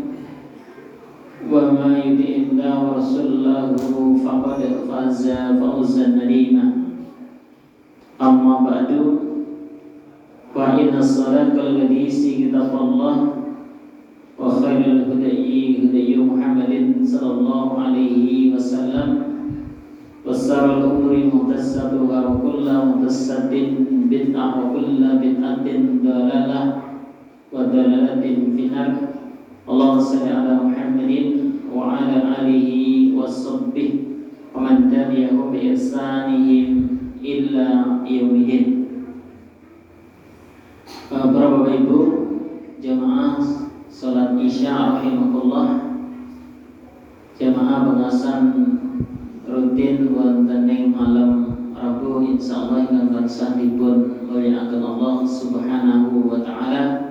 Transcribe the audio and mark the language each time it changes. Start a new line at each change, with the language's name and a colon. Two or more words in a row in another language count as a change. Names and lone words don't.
Arabic: ومن يطع الله ورسوله فقد فاز فوزا عظيما أما بعد فإن أصدق الحديث كتاب الله وخير الهدي هدي محمد صلى الله عليه وسلم وشر الأمور محدثاتها وكل محدثة بدعة وكل بدعة ضلالة وضلالة في النار. اللهم صل على محمد وعلى آله وصحبه ومن تبعهم بإحسانهم إلى يوم الدين.
Javanese: Para Bapak Ibu jamaah salat Isya rahimakumullah, jamaah pengasan rutin wonten ing malam Rabu insyaallah ingkang tansah dipun mulyakaken Allah
Arabic: سبحانه وتعالى.